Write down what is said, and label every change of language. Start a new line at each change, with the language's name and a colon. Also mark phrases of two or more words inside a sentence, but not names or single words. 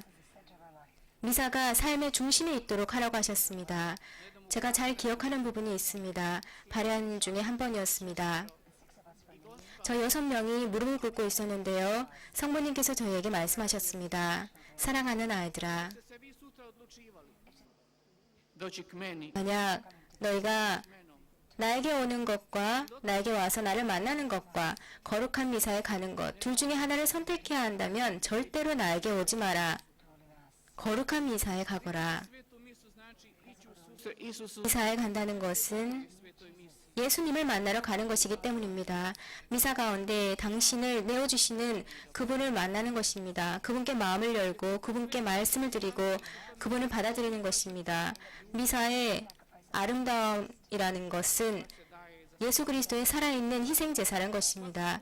Korean: 미사가 삶의 중심에 있도록 하라고 하셨습니다. 제가 잘 기억하는 부분이 있습니다. 발현 중에 한 번이었습니다. 저 6명이 무릎을 꿇고 있었는데요. 성모님께서 저희에게 말씀하셨습니다. 사랑하는 아이들아,
Croatian: Ste se vi sutra odlučivali doći k meni,
Korean: 만약 너희가 나에게 오는 것과 나에게 와서 나를 만나는 것과 거룩한 미사에 가는 것 둘 중에 하나를 선택해야 한다면 절대로 나에게 오지 마라. 거룩한 미사에 가거라.
Croatian: svetu misu znači ići u susret Isusu
Korean: 미사에 간다는 것은
Croatian: svetoj misi.
Korean: 예수님을 만나러 가는 것이기 때문입니다. 미사 가운데 당신을 내어주시는 그분을 만나는 것입니다. 그분께 마음을 열고 그분께 말씀을 드리고 그분을 받아들이는 것입니다. 미사의 아름다움이라는 것은 예수 그리스도의 살아있는 희생제사라는 것입니다.